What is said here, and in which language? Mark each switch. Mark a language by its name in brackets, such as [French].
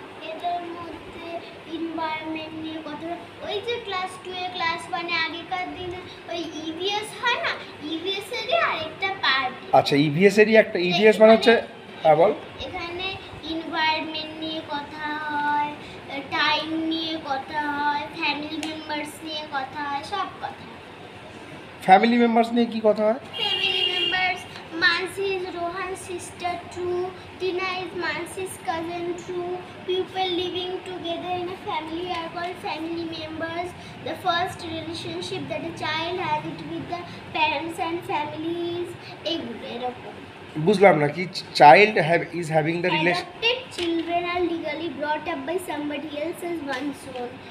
[Bangla] এটার মধ্যে এনভায়রনমেন্ট নিয়ে কথা, ওই যে ক্লাস 2 এ ক্লাস 1 এ আগেকার দিনে ওই ইভিএস হয় না, ইভিএস এরই আরেকটা পার্ট। আচ্ছা, ইভিএস এরই একটা, ইভিএস মানে হচ্ছে, হ্যাঁ বল। এখানে এনভায়রনমেন্ট নিয়ে কথা হয়, টাইম নিয়ে কথা হয়, ফ্যামিলি মেম্বার্স নিয়ে কথা হয়, সব কথা। ফ্যামিলি মেম্বার্স নিয়ে কি কথা হয়? [English] Family members, Mansi is Rohan's sister true, Tina is Mansi's cousin true, people living together in a family are called family members. The first relationship that a child has it with the parents and families. [Bangla] এরকম। বুঝলাম না, কি [English] Child is having the relation? Adopted children are legally brought up by somebody else as one's own.